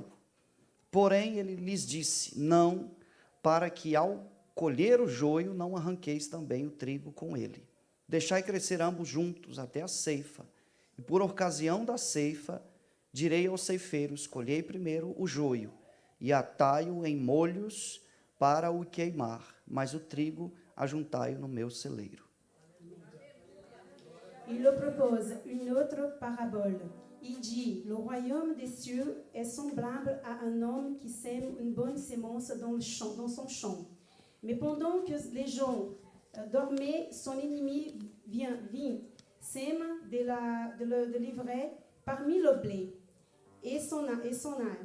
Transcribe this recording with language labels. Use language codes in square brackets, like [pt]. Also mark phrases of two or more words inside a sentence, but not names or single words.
[pt] Porém ele lhes disse: não, para que ao colher o joio não arranqueis também o trigo com ele. Deixai crescer ambos juntos até a ceifa. E por ocasião da ceifa, direi aos ceifeiros: colhei primeiro o joio, e atai-o em molhos para o queimar, mas o trigo ajuntai-o no meu celeiro. [fr] Il leur propose une autre parabole. Il dit, le royaume des cieux est semblable à un homme qui sème une bonne sémence dans son champ. Mais pendant que les gens dormaient, son ennemi vient, sème de l'ivraie parmi le blé et son âne.